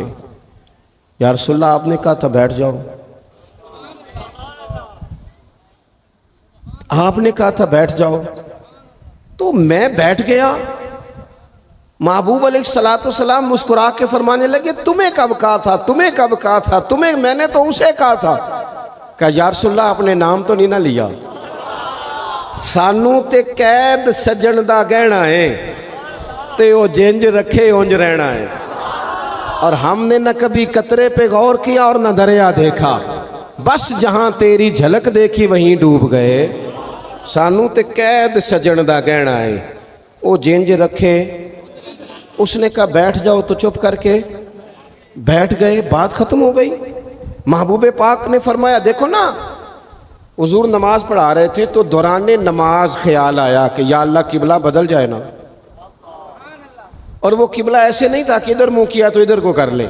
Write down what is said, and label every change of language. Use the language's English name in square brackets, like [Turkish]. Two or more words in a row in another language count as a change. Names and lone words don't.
[Arabic] یا رسول اللہ [Urdu] آپ نے کہا تھا بیٹھ جاؤ, آپ نے کہا تھا بیٹھ جاؤ, تو میں بیٹھ گیا. محبوب [Arabic] علیہ الصلوۃ والسلام [Urdu] مسکرا کے فرمانے لگے تمہیں کب کہا تھا, تمہیں کب کہا تھا, تمہیں میں نے تو اسے کہا تھا. کہا [Arabic] یا رسول اللہ [Urdu] آپ نے نام تو نہیں نہ لیا, [Punjabi] سانوں تے قید سجن دا گہنا ہے, تے وہ جنج رکھے اونج رہنا ہے, [Urdu] اور ہم نے نہ کبھی قطرے پہ غور کیا اور نہ دریا دیکھا, بس جہاں تیری جھلک دیکھی وہیں ڈوب گئے. [Punjabi] سانوں تے قید سجن دا گہنا ہے, وہ جنج رکھے. [Urdu] اس نے کہا بیٹھ جاؤ تو چپ کر کے بیٹھ گئے, بات ختم ہو گئی. محبوب پاک نے فرمایا دیکھو نا, حضور نماز پڑھا رہے تھے تو دوران نماز خیال آیا کہ [Arabic] یا اللہ [Urdu] قبلہ بدل جائے نا, اور وہ قبلہ ایسے نہیں تھا کہ ادھر منہ کیا تو ادھر کو کر لیں.